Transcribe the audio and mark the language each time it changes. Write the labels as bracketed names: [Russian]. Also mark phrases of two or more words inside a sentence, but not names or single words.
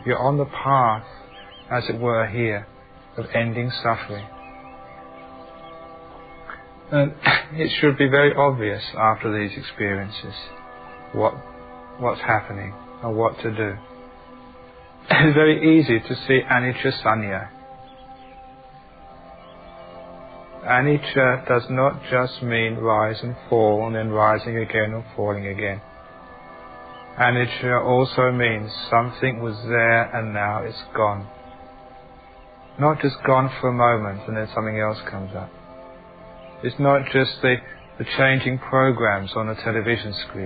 [English] You're on the path, as it were here, of ending suffering. And it should be very obvious after these experiences what's happening and what to do. It's very easy to see [Pali] anicca sanya. [English] Anicca does not just mean rise and fall and then rising again or falling again. Anicca also means something was there and now it's gone. Not just gone for a moment and then something else comes up. It's not just the changing programs on the television screen.